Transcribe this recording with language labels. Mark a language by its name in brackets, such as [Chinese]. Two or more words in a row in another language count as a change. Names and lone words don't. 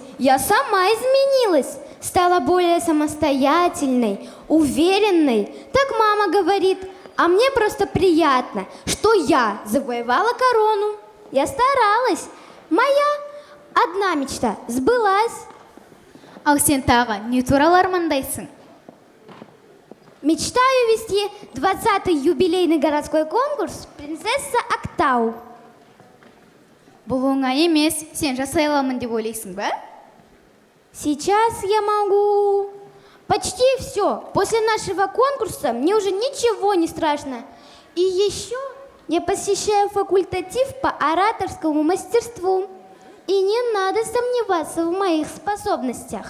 [Russian] Я сама изменилась. Стала более самостоятельной, уверенной. Так мама говорит. А мне просто приятно, что я завоевала корону. Я старалась. Моя одна мечта сбылась. [Kazakh] Ал сен тағы не туралы армандайсың? [Russian] Мечтаю вести 20-й юбилейный городской конкурс «Принцесса Актау». [Kazakh] Бұл оңай емес, сен жасай аламын деп ойлайсың ба? [Russian] Сейчас я могу. Почти все. После нашего конкурса мне уже ничего не страшно. И еще я посещаю факультатив по ораторскому мастерству. И не надо сомневаться в моих способностях.